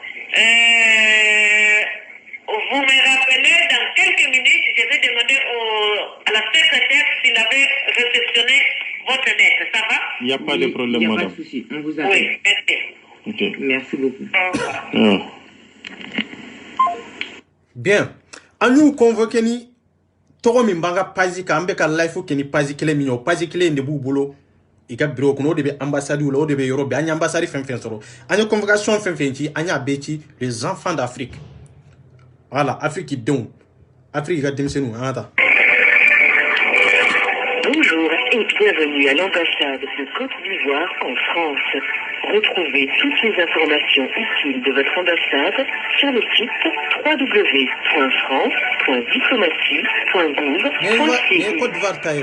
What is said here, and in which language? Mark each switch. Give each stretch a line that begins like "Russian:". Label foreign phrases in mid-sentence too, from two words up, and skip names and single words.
French: Vous me rappelez, dans quelques minutes, je vais demander aux donner votre lettre, ça va? Il n'y a pas de problème, Il n'y a madame. pas de souci, on vous appelle. Oui, merci. Ok. Merci beaucoup. Au revoir. Ah. Bien.
Bambara: An y'u convoqué ni tɔgɔ min b'an ka page kan an bɛ ka live kɛ ni page kelen min ye o page kelen de b'u bolo i ka bureau kɔnɔ o de bɛ ambassade la o de bɛ yɔrɔ bɛɛ an ye ambassade fɛn fɛn sɔrɔ an ye convocation fɛn fɛn ci an y'a bɛɛ ci
French: les enfants d'Afrique voilà
Bambara: Afrique denw Afrique ka denmisɛnninw an ka taa.
French: Bonjour et bienvenue à l'ambassade de Côte d'Ivoire en France. Retrouvez toutes les informations utiles de votre ambassade sur le site www.france.diplomatie.gouv.ci.